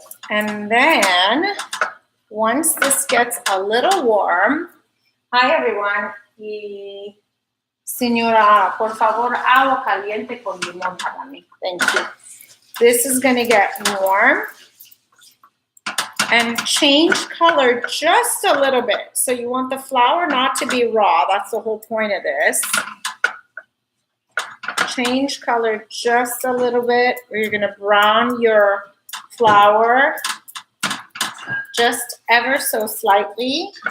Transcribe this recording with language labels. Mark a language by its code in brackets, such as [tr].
[en] And then once this gets a little warm, hi everyone. [es] Señora, por favor, agua caliente con limón para mí. [en] Thank you. This is going to get warm and change color just a little bit. So you want the flour not to be raw. That's the whole point of this. Change color just a little bit. You're going to brown your flour just ever so slightly.